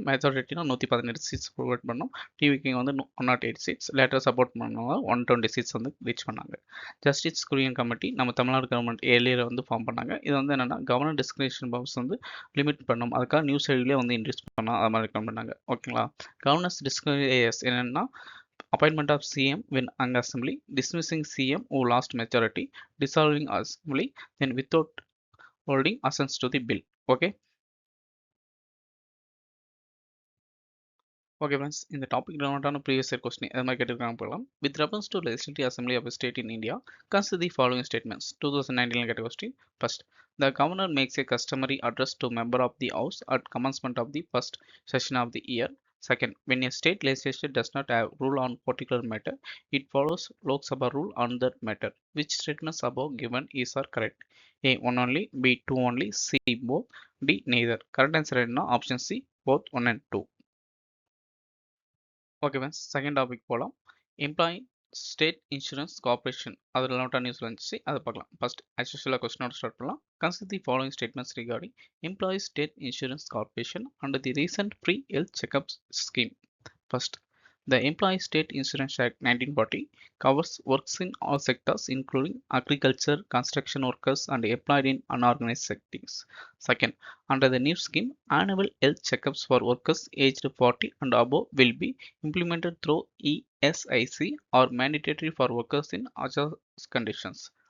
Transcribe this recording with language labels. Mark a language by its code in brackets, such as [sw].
[ta] மெஜாரிட்டினா 117 seeds provide பண்ணோம். டிவிக்கு வந்து 108 சீட்ஸ். லேட்டர் சப்போர்ட் பண்ணவங்க 120 சீட்ஸ் வந்து ரீச் பண்ணாங்க. ஜஸ்டிஸ் குரியன் கமிட்டி நம்ம தமிழ்நாடு கவர்மெண்ட் ஏர்லியர் வந்து ஃபார்ம் பண்ணாங்க. இது வந்து என்னன்னா கவர்னர் டிஸ்கிரிமினேஷன் பவர்ஸ் வந்து லிமிட் பண்ணணும். அதுக்காக நியூஸ் சைட்லேயே வந்து இன்ட்ரெஸ்ட் பண்ணோம். அது மாதிரி ரெக்கமெண்ட் பண்ணாங்க. ஓகேங்களா. [en] Governor's discrimination என்னன்னா appointment of CM when hung assembly, dismissing CM who lost majority, dissolving assembly, then without holding assents to the bill. Okay. Okay friends, [ta] இந்த டாபிக் ரிலேட்டடான ப்ரீவியஸ் இயர் கொஸ்டின் அது மாதிரி கேட்டிருக்காங்க போகலாம். [en] With reference to legislative assembly of state in India, consider the following statements. [ta] 2019 கேட்ட question. [en] First, the governor makes a customary address to member of the house at commencement of the first session of the year. Second, when a state legislature does not have rule on particular matter, it follows Lok Sabha rule on that matter. Which statements above given is are correct? A. 1 only, B. 2 only, C. both, D. neither. Correct answer [ta] என்ன? [en] Option C, both 1 and 2. [ta] Okay friends, second topic போகலாம். Employee state insurance corporation அதில் நோட்டாக news வந்துச்சு, அதை பார்க்கலாம். [en] First as யூஷுவலாக கொஸ்டினோட start பண்ணலாம். Consider the following statements regarding employee state insurance corporation under the recent free health checkup scheme. First, the Employee State Insurance Act 1940 covers works in all sectors including agriculture, construction workers and employed in unorganized settings. Second, under the new scheme, annual health checkups for workers aged 40 and above will be implemented through ESIC or mandatory for workers in other conditions.